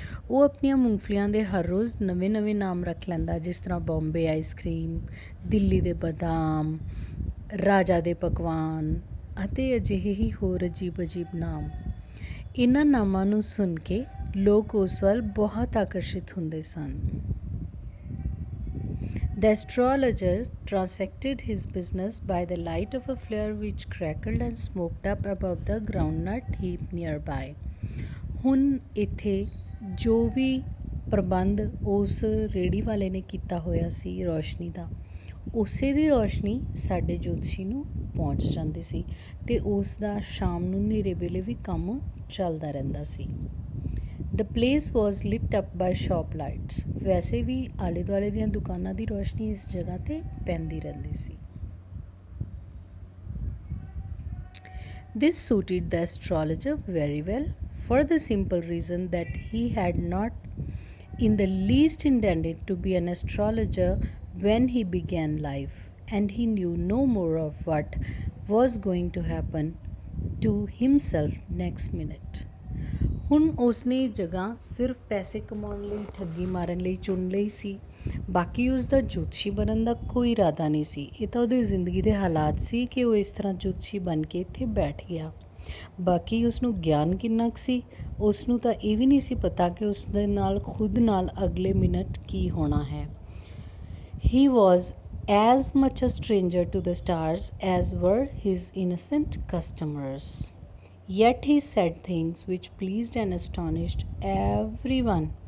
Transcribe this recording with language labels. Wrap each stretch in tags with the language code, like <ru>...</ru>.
<pa>ਉਹ ਆਪਣੀਆਂ ਮੂੰਗਫਲੀਆਂ ਦੇ ਹਰ ਰੋਜ਼ ਨਵੇਂ ਨਾਮ ਰੱਖ ਲੈਂਦਾ, ਜਿਸ ਤਰ੍ਹਾਂ ਬੰਬੇ ਆਈਸਕ੍ਰੀਮ, ਦਿੱਲੀ ਦੇ ਬਦਾਮ, ਰਾਜਾ ਦੇ ਪਕਵਾਨ ਅਤੇ ਅਜਿਹੇ ਹੀ ਹੋਰ ਅਜੀਬ ਨਾਮ। ਇਹਨਾਂ ਨਾਮਾਂ ਨੂੰ ਸੁਣ ਕੇ ਲੋਕ ਉਸ ਵੱਲ ਬਹੁਤ ਆਕਰਸ਼ਿਤ ਹੁੰਦੇ ਸਨ।</pa> <en>The astrologer transacted his business by the light of a flare which crackled and smoked up above the groundnut heap nearby.</en> <pa>ਹੁਣ ਇੱਥੇ ਜੋ ਵੀ ਪ੍ਰਬੰਧ ਉਸ ਰੇਹੜੀ ਵਾਲੇ ਨੇ ਕੀਤਾ ਹੋਇਆ ਸੀ ਰੋਸ਼ਨੀ ਦਾ, ਉਸੇ ਦੀ ਰੋਸ਼ਨੀ ਸਾਡੇ ਜੋਤਸ਼ੀ ਨੂੰ ਪਹੁੰਚ ਜਾਂਦੀ ਸੀ ਅਤੇ ਉਸ ਦਾ ਸ਼ਾਮ ਨੂੰ ਹਨੇਰੇ ਵੇਲੇ ਵੀ ਕੰਮ ਚੱਲਦਾ ਰਹਿੰਦਾ ਸੀ।</pa> <en>The place was lit up by shop lights.</en> <pa>ਵੈਸੇ ਵੀ ਆਲੇ ਦੁਆਲੇ ਦੀਆਂ ਦੁਕਾਨਾਂ ਦੀ ਰੋਸ਼ਨੀ ਇਸ ਜਗ੍ਹਾ 'ਤੇ ਪੈਂਦੀ ਰਹਿੰਦੀ ਸੀ।</pa> <en>This suited the astrologer very well, for the simple reason that he had not in the least intended to be an astrologer when he began life, and he knew no more of what was going to happen to himself next minute.</en> <pa>ਹੁਣ ਉਸਨੇ ਜਗ੍ਹਾ ਸਿਰਫ ਪੈਸੇ ਕਮਾਉਣ ਲਈ, ਠੱਗੀ ਮਾਰਨ ਲਈ ਚੁਣ ਲਈ ਸੀ। ਬਾਕੀ ਉਸਦਾ ਜੋਤਸ਼ੀ ਬਣਨ ਦਾ ਕੋਈ ਇਰਾਦਾ ਨਹੀਂ ਸੀ। ਇਹ ਤਾਂ ਉਹਦੀ ਜ਼ਿੰਦਗੀ ਦੇ ਹਾਲਾਤ ਸੀ ਕਿ ਉਹ ਇਸ ਤਰ੍ਹਾਂ ਜੋਤਸ਼ੀ ਬਣ ਕੇ ਇੱਥੇ ਬੈਠ ਗਿਆ। ਬਾਕੀ ਉਸਨੂੰ ਗਿਆਨ ਕਿੰਨਾ ਕੁ ਸੀ, ਉਸਨੂੰ ਤਾਂ ਇਹ ਵੀ ਨਹੀਂ ਸੀ ਪਤਾ ਕਿ ਉਸਦੇ ਨਾਲ ਖੁਦ ਨਾਲ ਅਗਲੇ ਮਿੰਟ ਕੀ ਹੋਣਾ ਹੈ।</pa> <en>He was as much a stranger to the stars as were his innocent customers. Yet he said things which pleased and astonished everyone.</en>